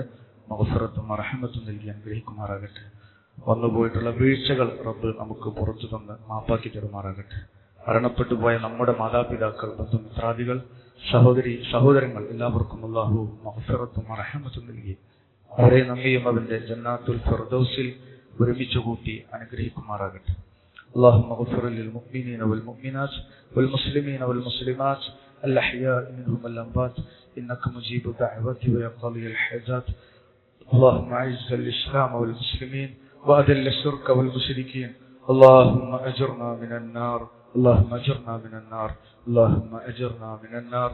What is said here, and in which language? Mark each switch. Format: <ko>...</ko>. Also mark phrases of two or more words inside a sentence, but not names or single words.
<ml>മഗ്ഫിറത്തും റഹ്മത്തും നൽകി അനുഗ്രഹിക്കുമാറാകട്ടെ. വന്നുപോയിട്ടുള്ള വീഴ്ചകൾ റബ്ബ് നമുക്ക് പുറത്തു തന്ന് മാപ്പാക്കി തരുമാറാകട്ടെ. മരണപ്പെട്ടു പോയ നമ്മുടെ മാതാപിതാക്കൾ, ബന്ധുമിത്രാദികൾ, സഹോദരങ്ങൾ എല്ലാവർക്കും അല്ലാഹു മഗ്ഫിറത്തും റഹ്മത്തും നൽകി അവരെ നമ്മയും അവന്റെ</ml> <ar>جنات الفردوس</ar> <ml>ഒരുമിച്ച് കൂട്ടി അനുഗ്രഹിക്കുമാറാകട്ടെ.</ml> <ar>اللهم اغفر للمؤمنين والمؤمنات والمسلمين والمسلمات الأحياء منهم والأموات إنك مجيب الدعوات ويقضي الحاجات. اللهم أعز الإسلام والمسلمين وأذل الشرك والمشركين. اللهم أجرنا من النار، اللهم أجرنا من النار، اللهم أجرنا من النار.</ar>